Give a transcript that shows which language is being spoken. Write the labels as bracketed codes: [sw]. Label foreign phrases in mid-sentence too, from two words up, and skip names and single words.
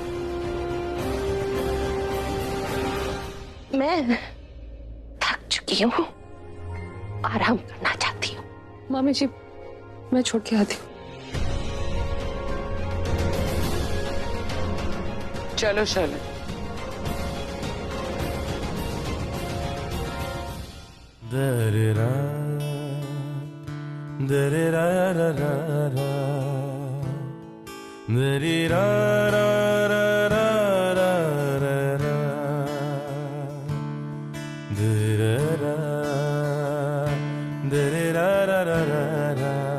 [hi] मैं थक चुकी हूँ, आराम करना चाहती हूँ। मामी जी, मैं छोड़ के आती हूँ। चलो शलन। दरेरा दरेरा रा रा रा दरेरा रा रा रा रा रा रा दरेरा दरेरा रा रा रा रा